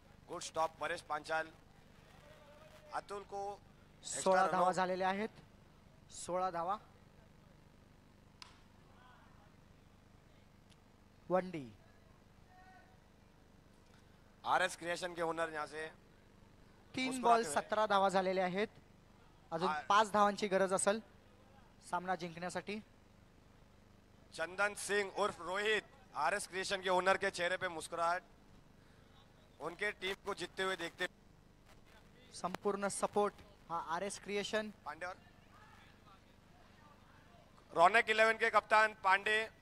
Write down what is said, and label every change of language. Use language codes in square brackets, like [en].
[hi] Good stop Paresh Panchal. Atul को [mr] 16 धावा झालेल्या आहेत. 16 धावा. वनडी. [hi] आरएस क्रिएशन के ओनर यहाँ से [mr] 3 बॉल 17 धावा झालेल्या आहेत. अजून 5 धावांची गरज असेल सामना जिंकण्यासाठी. चंदन सिंह उर्फ रोहित. [hi] आरएस क्रिएशन के ओनर के चेहरे पे मुस्कुराहट. उनके टीम को जीतते हुए देखते. [mr] संपूर्ण सपोर्ट हा आरएस क्रिएशन. [hi] पांडे और रौनक 11 के कप्तान पांडे.